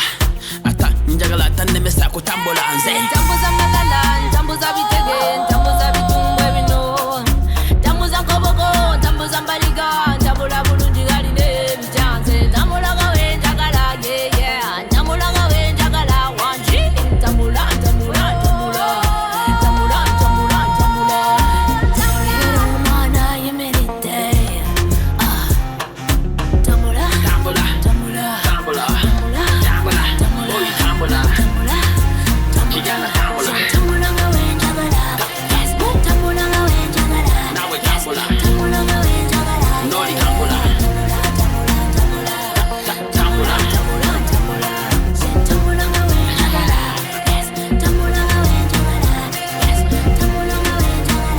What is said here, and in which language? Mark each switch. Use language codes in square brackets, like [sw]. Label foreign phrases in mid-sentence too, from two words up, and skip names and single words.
[lg] Ata njagala tanemesa kutambula nze. Tambuza malala, tambuza bitege, tambuza bitumbwe bino. Tambuza koboko, tambuza mbaliga, tambula bulungi galine bichanze. Tambula gawe njagala, [en] yeah, yeah. [lg] Tambula gawe njagala, wanji. Tambula, tambula, tambula. Tambula, tambula, tambula. Tambula, mana yemerite. Tambula, Tambula, tambula, tambula, tambula, tambula, tambula, boy tambula, tambula, Kigana tambula, tambula gawe njagala. Yes, tambula gawe njagala. nawe tambula, Tambula gawe njagala. noli tambula, tambula, Tambula, tambula. Tambula gawe njagala. Yes, tambula gawe njagala. Yes, tambula gawe njagala.